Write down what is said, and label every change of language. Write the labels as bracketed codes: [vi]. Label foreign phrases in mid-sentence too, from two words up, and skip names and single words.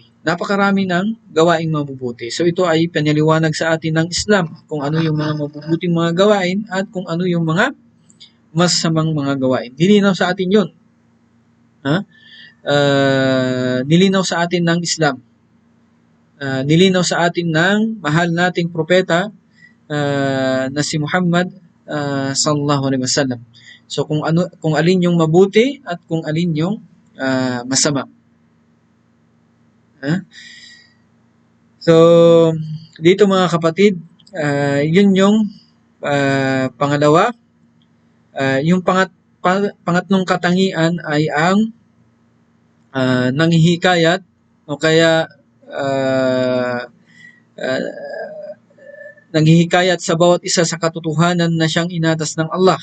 [tl] Napakarami ng gawaing mabubuti. So ito ay pinaliwanag sa atin ng Islam kung ano yung mga mabubuting mga gawain at kung ano yung mga masamang mga gawain. Nilinaw sa atin yun. Nilinaw sa atin ng Islam. Nilinaw sa atin ng mahal nating propeta na si Muhammad [ar] صلى الله عليه وسلم. [tl] So kung alin yung mabuti at kung alin yung masama. So dito mga kapatid, yun yung pangalawa. Yung pangatlong katangian ay ang nanghihikayat o kaya nanghihikayat sa bawat isa sa katotohanan na siyang inatas ng Allah.